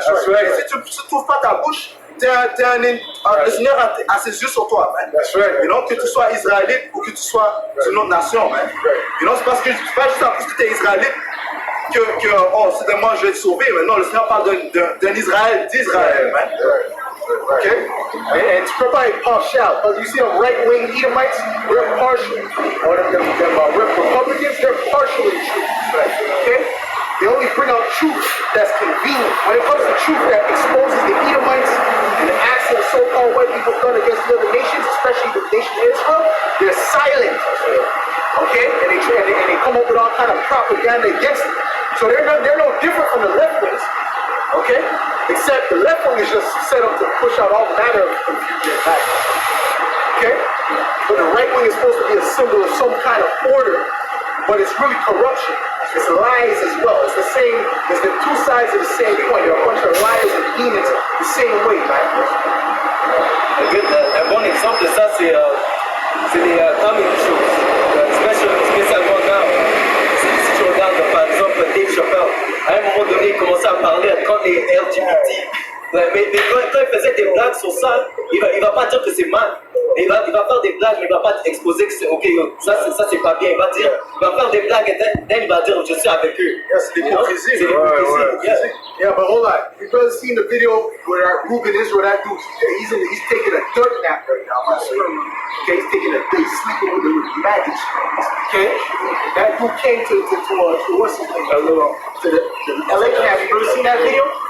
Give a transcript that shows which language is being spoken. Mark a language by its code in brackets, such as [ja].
[fr] Et si tu ne trouves pas ta bouche, le Seigneur a ses yeux sur toi, man. [en] You know, [fr] que tu sois israélite ou que tu sois d'une autre nation, man. [en] You know, [fr] c'est parce que c'est pas juste parce que tu es israélite que c'est de moi je vais être sauvé. Mais non, le Seigneur parle d'un Israël, d'Israël, man. [en] Okay? And to provide partial, because you see them right-wing Edomites, we're partial. Or them Republicans, they're partially true. Okay? They only bring out truth that's convenient. When it comes to truth that exposes the Edomites and the acts that so-called white people done against the other nations, especially the nation of Israel, they're silent. Okay? And they come up with all kind of propaganda against it. So they're no different from the left wings. Okay? Except the left wing is just set up to push out all manner of confusion and bad. Okay? But the right wing is supposed to be a symbol of some kind of order, but it's really corruption. It's lies as well. It's the same, it's the two sides of the same coin. There are a bunch of liars and demons the same way, man. [fr] Un bon exemple de ça, c'est les comedy shows, spécialement now. Si tu regardes par exemple Dave Chappelle, à un moment donné, il commençait à parler contre les LGBT. Mais quand il faisait des blagues sur ça, il va pas dire que c'est mal. Il va faire des blagues, mais il va pas exposer que c'est ok, ça c'est pas bien. Il va faire des blagues et il va dire je suis avec eux. [en] That's l'hypocrisie. Yeah, but hold on. You brother seen the video where Ruben Israel, that dude, he's taking a dirt nap right now. Okay, he's taking he's sleeping with the baggage. Okay, that dude came to what's his name? To the LA camp. You ever seen that video?